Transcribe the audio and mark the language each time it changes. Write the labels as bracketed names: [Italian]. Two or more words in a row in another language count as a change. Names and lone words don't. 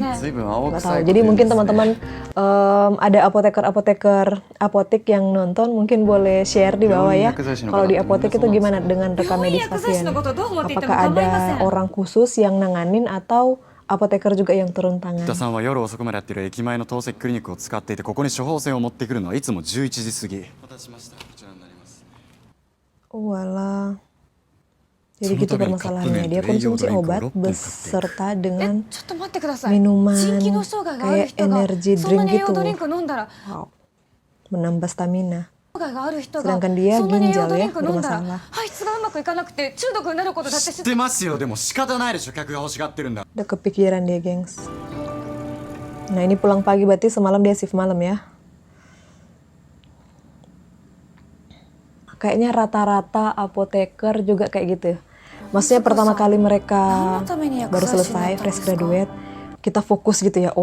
[Indonesian] Nggak tahu. Jadi mungkin teman-teman ada apotek yang nonton, mungkin boleh share di bawah ya. Kalau di apotek itu gimana dengan rekam medis pasien? Apakah ada orang khusus yang nanganin atau apoteker juga yang turun tangan? [Japanese] 新田さんは夜遅くまでやってる駅前の透析クリニックを使っていて、ここに処方箋を持ってくるのはいつも11時過ぎ。お待たせしました。こちらになります。 [Indonesian] Walah. Jadi gitu permasalahannya. Dia konsumsi obat beserta dengan minuman kayak [English] energy drink [Indonesian] gitu. Wow. Menambah stamina. Sedangkan dia ginjal ya bermasalah. [Japanese] 知ってますよ。でも仕方ないでしょ。客が欲しがってるんだ。 [Indonesian] Udah kepikiran dia, gengs. Nah, ini pulang pagi berarti semalam dia shift malam ya. Kayaknya rata-rata apoteker juga kayak gitu. Maksudnya pertama kali mereka baru selesai, [English] fresh graduate, [Indonesian] kita fokus gitu ya.